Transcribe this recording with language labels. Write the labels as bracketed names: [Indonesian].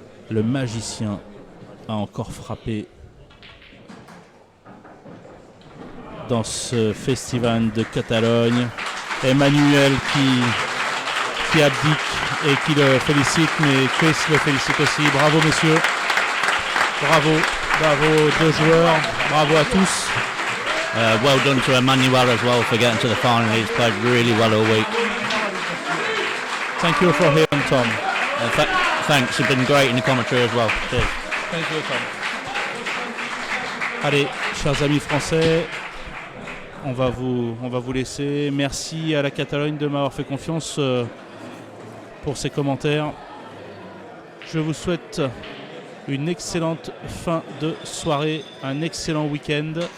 [French] Le magicien a encore frappé dans ce festival de Catalogne. Emmanuel qui abdique et qui le félicite, mais Chris le félicite aussi. Bravo messieurs, bravo aux deux joueurs, bravo à tous. [English] Well done to Emmanuel as well for getting to the final. He's played really well all week. Thank you for him, Tom. Thanks, you've been great in the commentary as well. Cheers. Thank you, Tom. [French] Allez, chers amis français, on va vous laisser. Merci à la Catalogne de m'avoir fait confiance pour ces commentaires. Je vous souhaite une excellente fin de soirée, un excellent week-end.